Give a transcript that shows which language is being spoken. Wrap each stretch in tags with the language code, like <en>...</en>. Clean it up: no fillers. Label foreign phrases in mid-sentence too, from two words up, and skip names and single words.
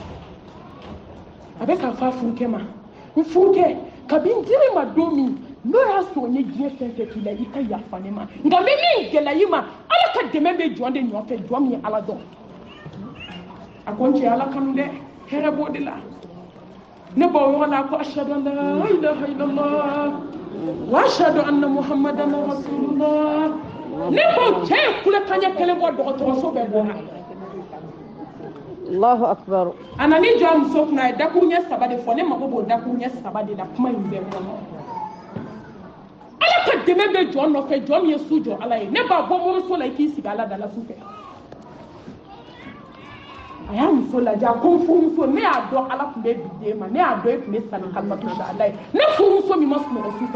<bm>a bɛ k'a fɔ a furukɛ ma n furukɛ kabi n diri ma don min n'o y'a sɔrɔ n ye diɲɛ fɛn fɛn k'i la i ka yafa ne ma nka n bɛ min gɛlɛya i ma ala ka dɛmɛ bɛ jɔn de nɔfɛ jɔn min ye ala dɔn a ko n cɛ ala kanu dɛ hɛrɛ b'o de la ne b'o yɔrɔ la ko</bm> <ar>أشهد أن لا إله إلا الله وأشهد أن محمدا رسول الله</ar> <bm>ne b'o cɛ ye kulekan kelen bɔ dɔgɔtɔrɔso bɛɛ bɔra</bm> <ar>الله أكبر</ar> <bm>a nana i jɔ a muso kunna a ye dakun ɲɛ 3 de fɔ ne mago b'o dakun ɲɛ 3 de la kuma in bɛɛ kɔnɔ ala ka dɛmɛ bɛ jɔn nɔfɛ jɔn min ye su jɔ ala ye ne b'a bɔ moriso la i k'i sigi ala da la su fɛ a y'a muso lajɛ a ko n furumuso ne y'a dɔn ala tun bɛ bi den ma ne y'a dɔn e tun bɛ sani kalimatu ala ye ne furumuso min ma sunɔgɔ su fɛ</bm>